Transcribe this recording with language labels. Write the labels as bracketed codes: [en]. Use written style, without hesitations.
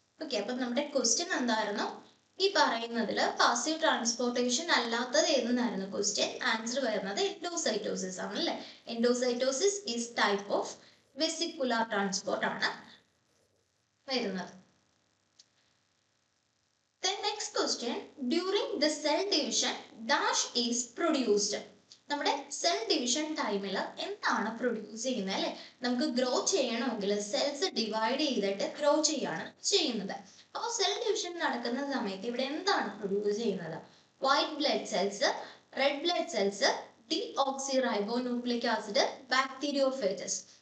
[ml] Okay, അപ്പൊ നമ്മുടെ question എന്തായിരുന്നു? ഈ പറയുന്നതിൽ പാസീവ് ട്രാൻസ്പോർട്ടേഷൻ അല്ലാത്തത് ഏതെന്നായിരുന്നു ക്വസ്റ്റ്യൻ. ആൻസർ വരുന്നത് എൻഡോസൈറ്റോസിസ് ആണ് അല്ലെ. [en] endocytosis is type of vesicular transport [ml] ആണ് വരുന്നത്. [en] Then next question, during the cell division dash is produced. [ml] നമ്മുടെ സെൽ ഡിവിഷൻ ടൈമിൽ എന്താണ് പ്രൊഡ്യൂസ് ചെയ്യുന്നത് അല്ലെ. നമുക്ക് ഗ്രോ ചെയ്യണമെങ്കിൽ സെൽസ് ഡിവൈഡ് ചെയ്തിട്ട് ഗ്രോ ചെയ്യാണ് ചെയ്യുന്നത്. അപ്പോൾ സെൽ ഡിവിഷൻ നടക്കുന്ന സമയത്ത് ഇവിടെ എന്താണ് പ്രൊഡ്യൂസ് ചെയ്യുന്നത്? [en] White blood cells, red blood cells, deoxyribonucleic acid, bacteriophages.